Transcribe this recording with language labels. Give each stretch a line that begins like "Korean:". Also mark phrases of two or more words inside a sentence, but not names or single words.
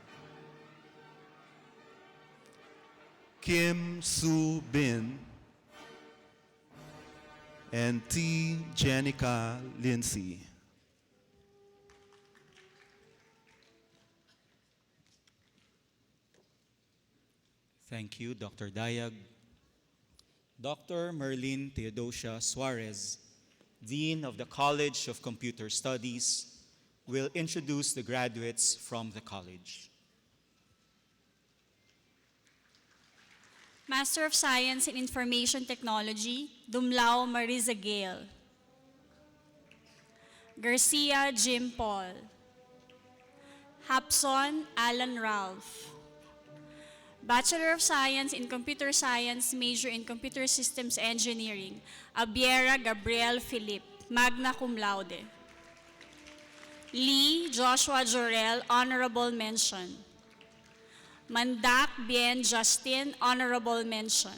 English: Kim Soo Bin. And T. Jenica Lindsay. Thank you, Dr. Dayag. Dr. Merlin Theodosia Suarez, Dean of the College of Computer Studies, will introduce the graduates from the college. Master of Science in Information Technology, Dumlao Marisa Gale. Garcia Jim Paul. Hapson Alan Ralph. Bachelor of Science in Computer Science, major in Computer Systems Engineering, Abiera Gabriel Philip,
Latin: magna cum laude.
English: Lee Joshua Jorel, honorable mention. Mandak Bien Justin, honorable mention.